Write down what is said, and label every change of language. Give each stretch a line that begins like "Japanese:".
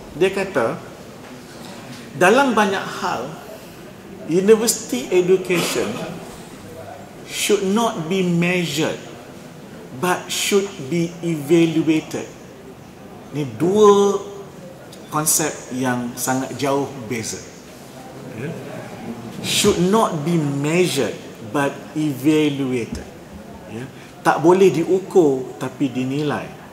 Malay: Dia kata dalam banyak hal,
English: university education should not be measured but should be evaluated.
Malay: Ini dua konsep yang sangat jauh beza.
English: Should not be measured but evaluated.
Malay: Tak boleh diukur tapi dinilai.